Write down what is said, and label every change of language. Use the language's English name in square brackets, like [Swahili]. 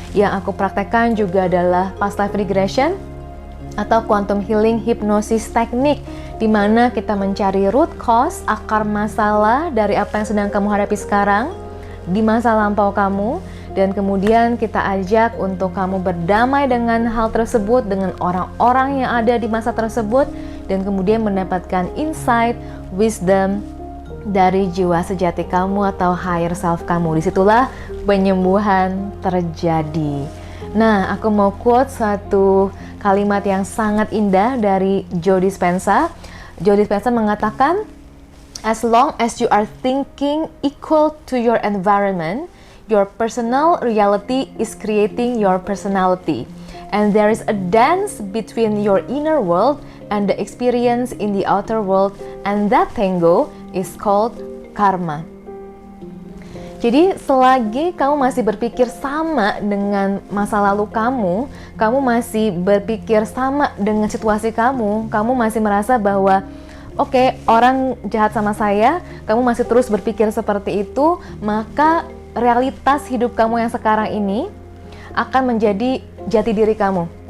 [Indonesian] Yang aku praktekkan juga adalah past life regression atau quantum healing hypnosis teknik, di mana kita mencari root cause, akar masalah dari apa yang sedang kamu hadapi sekarang di masa lampau kamu, dan kemudian kita ajak untuk kamu berdamai dengan hal tersebut, dengan orang-orang yang ada di masa tersebut, dan kemudian mendapatkan insight, wisdom dari jiwa sejati kamu atau higher self kamu. Disitulah penyembuhan terjadi. Nah, aku mau quote satu kalimat yang sangat indah dari Joe Dispenza. [English] Joe Dispenza mengatakan, as long as you are thinking equal to your environment, your personal reality is creating your personality. And there is a dance between your inner world and the experience in the outer world, and that tango is called karma. [Indonesian] Jadi selagi kamu masih berpikir sama dengan masa lalu kamu masih berpikir sama dengan situasi kamu masih merasa bahwa oke, orang jahat sama saya, kamu masih terus berpikir seperti itu, maka realitas hidup kamu yang sekarang ini akan menjadi jati diri kamu.